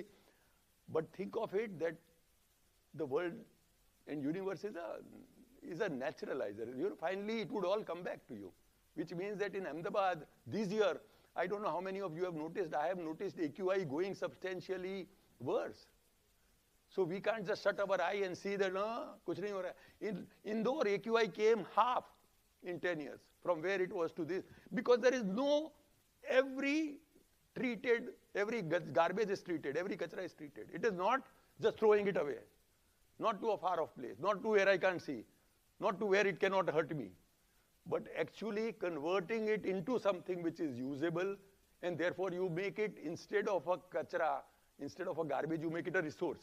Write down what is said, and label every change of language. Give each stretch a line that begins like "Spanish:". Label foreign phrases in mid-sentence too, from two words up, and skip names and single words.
English: But think of it that the world and universe is a naturalizer. Finally, it would all come back to you, which means that in Ahmedabad this year, I don't know how many of you have noticed, I have noticed AQI going substantially worse. So we can't just shut our eye and see that, no,
Hindi: कुछ नहीं हो रहा.
English: In Indore, AQI came half in 10 years from where it was to this. Because there is no, every garbage is treated, every kachra is treated. It is not just throwing it away. Not to a far off place, not to where I can't see, not to where it cannot hurt me, but actually converting it into something which is usable, and therefore you make it, instead of a kachra, instead of a garbage, you make it a resource.